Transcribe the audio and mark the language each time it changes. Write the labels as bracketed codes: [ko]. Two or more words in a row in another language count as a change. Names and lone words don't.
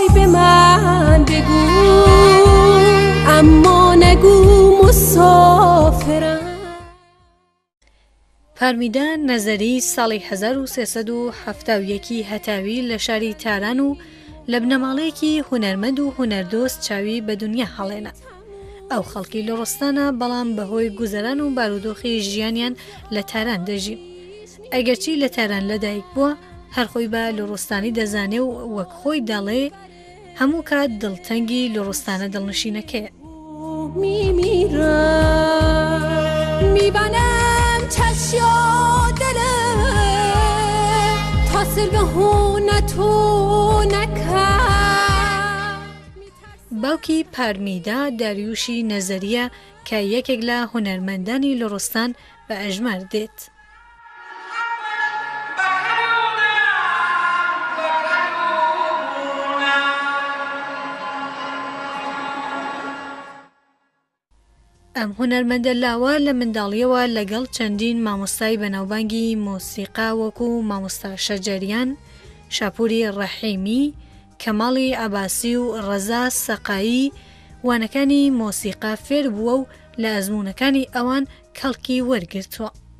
[fa] به من بگو اما نگو مسافرم. [ckb] پارمیدا نەزەری ساڵی 1370 هەتاوی لە شاری تاران و لە بنەماڵەیەکی هونەرمەند و هونەردۆست چاوی بە دنیا هەڵێنا. ئەو خەڵکی لۆڕستانە بەڵام بەهۆی گوزەران و بارودۆخی ژیانیان لە تاران دەژی. ئەگەرچی لە تاران لەدایک بووە هەرخۆی بە لۆڕستانی دەزانێ و وەک خۆی دەڵێ هەموو کات دڵتەنگی لۆڕستانە دڵنشینەکەیە. [lrc] میبنم چشیا دلم تا سرگهونتو نکرد. [ckb] باوکی پارمیدا داریوشی نەزەریە کە یەکێک لە هونەرمەندانی لۆڕستان بە ئەژمار دێت. ئەم هونەرمەندە لاوە لە منداڵیەوە لەگەڵ چەندین مامۆستای بەناوبانگی مۆسیقا وەکو مامۆستا شەجەریان، شاپوری ڕەحیمی، کەماڵی عەباسی و ڕەزا سەقایی وانەکانی مۆسیقا فێر بووە و لە ئەزموونەکانی ئەوان کەڵکی وەرگرتووە.